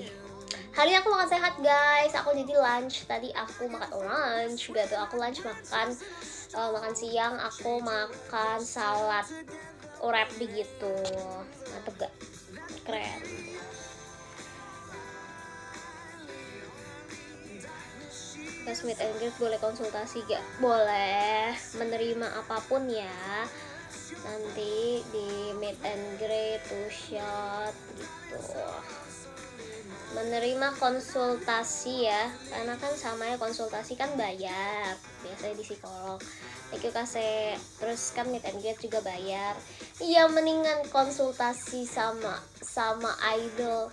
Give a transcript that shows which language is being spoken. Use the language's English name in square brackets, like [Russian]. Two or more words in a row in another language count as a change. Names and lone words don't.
[Indonesian] Hari ini aku makan sehat guys. Aku jadi lunch tadi aku makan lunch gitu. Aku lunch makan siang aku makan salad wrap begitu. Mantep gak? Keren. Pas [English] meet and greet [Indonesian] boleh konsultasi gak? Boleh, menerima apapun ya. Nanti di [English] meet and greet, [Indonesian] to shot gitu. Menerima konsultasi ya, karena kan sama ya, konsultasi kan bayar biasanya di psikolog. [English] Thank you Kase. [Indonesian] Terus kan [English] meet and greet [Indonesian] juga bayar. Iya, mendingan konsultasi sama idol.